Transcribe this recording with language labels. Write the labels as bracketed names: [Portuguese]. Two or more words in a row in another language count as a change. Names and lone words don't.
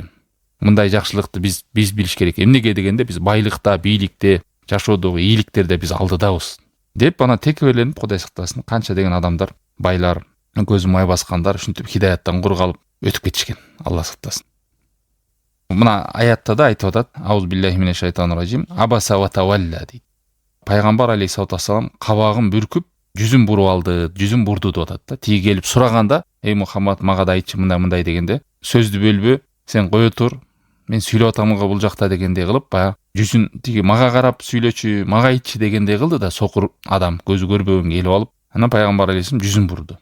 [Kyrgyz] Мындай жакшылыкты биз билиш керек. Эмнеге дегенде биз байлыкта, бийликте, жашоодогу ийгиликтерде биз алдыдабыз деп ана текеберленип, Кудай сактасын, канча деген адамдар, байлар, көзү май баскандар ушинтип хидаяттан кур калып өтүп кетишкен. Алла сактасын. Мына аятта да айтып атат: [Arabic] أعوذ بالله من الشيطان الرجيم، عبس وتولى [Kyrgyz] дейт. Пайгамбар [Arabic] عليه الصلاة والسلام [Kyrgyz] кабагын бүркүп, жүзүн буруп алды, жүзүн бурду деп атат да. Тиги келип сураганда: "Эй Мухаммад, мага да айтчы мындай дегенде, сөздү бөлбө, сен кое тур, мен сүйлөп атамынга бул жакта дегендей кылып, баягы жүзүн тиги мага карап сүйлөчү, мага айтчы дегендей кылды да, сокур адам көзү көрбөгөн келип алып, анан пайгамбар алейхиссалам жүзүн бурду.